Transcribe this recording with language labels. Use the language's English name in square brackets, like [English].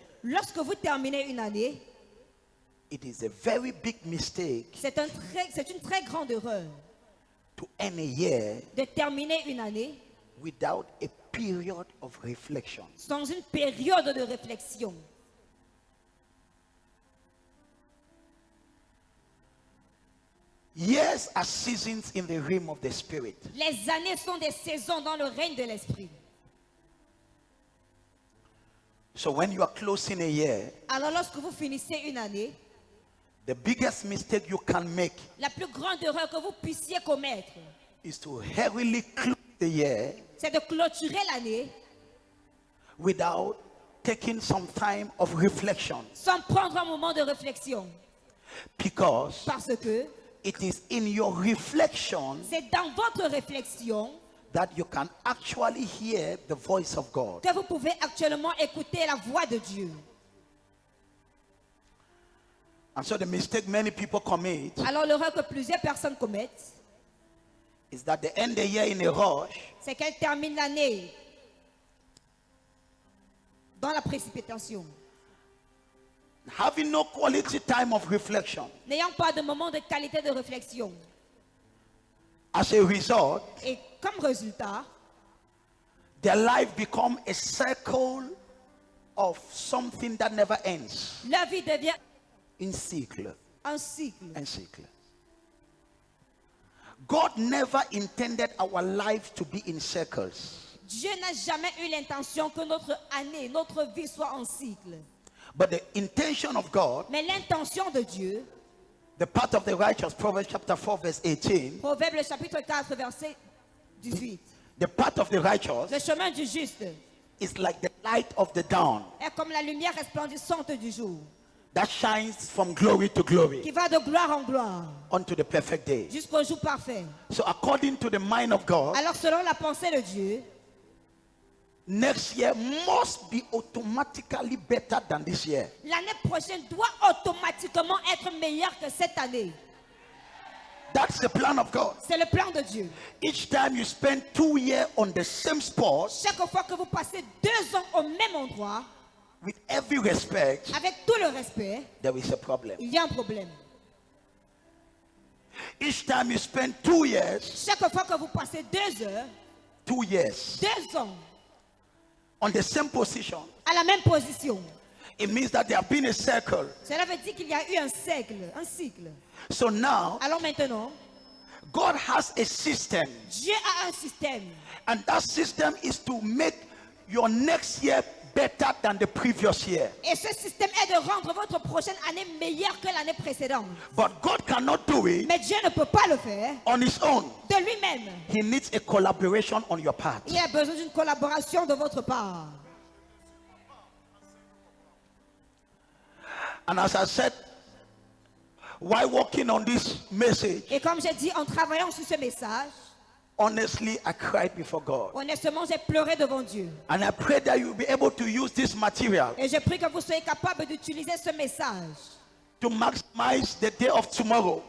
[French] Lorsque vous terminez une année, [English] it is a very big mistake [French] c'est une très grande erreur [English] to end a year [French] de terminer une année [English] without a period of reflection. [French] sans une période de réflexion. [English] Years are seasons in the realm of the spirit. [French] Les années sont des saisons dans le règne de l'esprit. [English] So when you are closing a year, [French] Alors lorsque vous finissez une année, [English] the biggest mistake you can make [French] la plus grande erreur que vous puissiez commettre, [English] is to hurriedly close the year [French] c'est de clôturer l'année [English] without taking some time of reflection, [French] sans prendre un moment de réflexion. [English] because [French] Parce que [English] it is in your reflection [French] c'est dans votre réflexion [English] that you can actually hear the voice of God. [French] que vous pouvez actuellement écouter la voix de Dieu. [English] And so the mistake many people commit [French] Alors l'erreur que plusieurs personnes commettent, [English] is that they end the year in a rush [French] c'est qu'elles terminent l'année dans la précipitation, [English] having no quality time of reflection. [French] n'ayant pas de moment de qualité de réflexion. [English] As a result, [French] Et comme résultat, [English] their life become a circle of something that never ends. [French] la vie devient [English] In cycle [French] un cycle. [English] and cycle. God never intended our life to be in circles. [French] Dieu n'a jamais eu l'intention que notre année, notre vie soit en cycle. [English] But the intention of God, [French] Mais l'intention de Dieu, [English] the path of the righteous, Proverbs chapter 4 verse 18, [French] Proverbe le chapitre 4 verset 18, [English] the path of the righteous [French] le chemin du juste [English] is like the light of the dawn [French] est comme la lumière resplendissante du jour, [English] that shines from glory to glory [French] qui va de gloire en gloire [English] unto the perfect day. [French] jusqu'au jour parfait. [English] So according to the mind of God, [French] Alors selon la pensée de Dieu, [English] next year must be automatically better than this year. [French] l'année prochaine doit automatiquement être meilleure que cette année. [English] That's the plan of God. [French] C'est le plan de Dieu. [English] Each time you spend 2 years on the same spot, [French] Chaque fois que vous passez 2 ans au même endroit, [English] with every respect, [French] avec tout le respect, [English] there is a problem. [French] il y a un problème. [English] Each time you spend 2 years, [French] Chaque fois que vous passez 2 heures, [English] 2 years [French] 2 ans [English] on the same position, [French] à la même position, [English] it means that there have been a circle. [French] cela veut dire qu'il y a eu un cycle. [English] So now, [French] Alors maintenant, [English] God has a system, [French] Dieu a un système. [English] and that system is to make your next year better than the previous year. [French] Et ce système est de rendre votre prochaine année meilleure que l'année précédente. [English] But God cannot do it [French] Mais Dieu ne peut pas le faire [English] on his own. [French] de lui-même. [English] He needs a collaboration on your part. [French] Il a besoin d'une collaboration de votre part. [English] And as I said, while working on this message, [French] Et comme j'ai dit, en travaillant sur ce message, [English] honestly, I cried before God. [French] honnêtement, j'ai pleuré devant Dieu. [English] And I pray that you'll be able to use this material [French] Et je prie que vous soyez capable d'utiliser ce message [English] to maximize the day of tomorrow,